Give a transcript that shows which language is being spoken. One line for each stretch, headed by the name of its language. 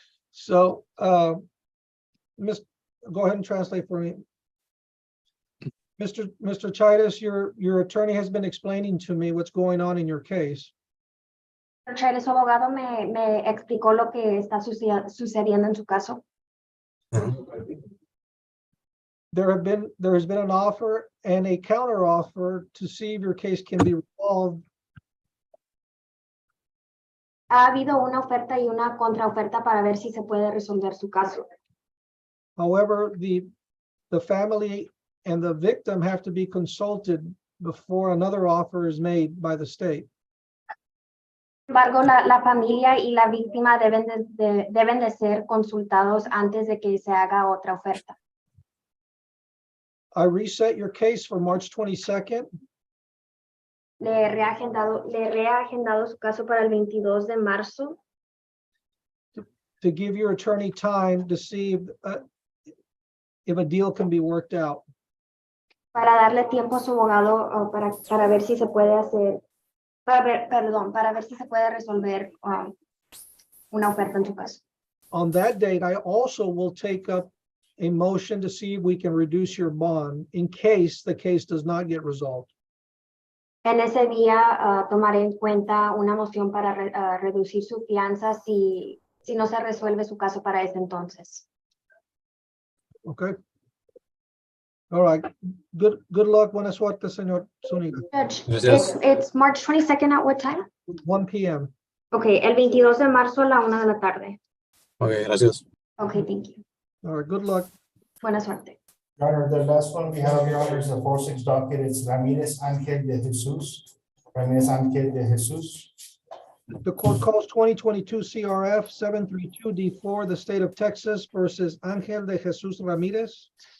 English: So, go ahead and translate for me. Mr. Chaitis, your attorney has been explaining to me what's going on in your case.
Spanish: Chaitis, su abogado me explicó lo que está sucediendo en su caso.
English: There has been an offer and a counter offer to see if your case can be resolved.
Spanish: Ha habido una oferta y una contraoferta para ver si se puede resolver su caso.
English: However, the family and the victim have to be consulted before another offer is made by the state.
Spanish: Sin embargo, la familia y la víctima deben de ser consultados antes de que se haga otra oferta.
English: I reset your case for March 22nd.
Spanish: Le he reagendado su caso para el 22 de marzo.
English: To give your attorney time to see if a deal can be worked out.
Spanish: Para darle tiempo a su abogado para ver si se puede hacer, para ver si se puede resolver una oferta en su caso.
English: On that date, I also will take up a motion to see if we can reduce your bond in case the case does not get resolved.
Spanish: En ese día tomaré en cuenta una moción para reducir su fianza si no se resuelve su caso para ese entonces.
English: Okay. All right. Good luck.
Spanish: Buena suerte, señor Zuniga.
English: Judge, it's March 22nd at what time? 1 p.m.
Spanish: Okay, el 22 de marzo a la 1 de la tarde. Okay, gracias.
English: Okay, thank you. All right. Good luck.
Spanish: Buena suerte.
English: Your Honor, the last one we have, Your Honor, is the 4-6 docket. It's Ramirez Angel de Jesus. Ramirez Angel de Jesus. The court calls 2022 CRF 732D4, the state of Texas versus Angel de Jesus Ramirez.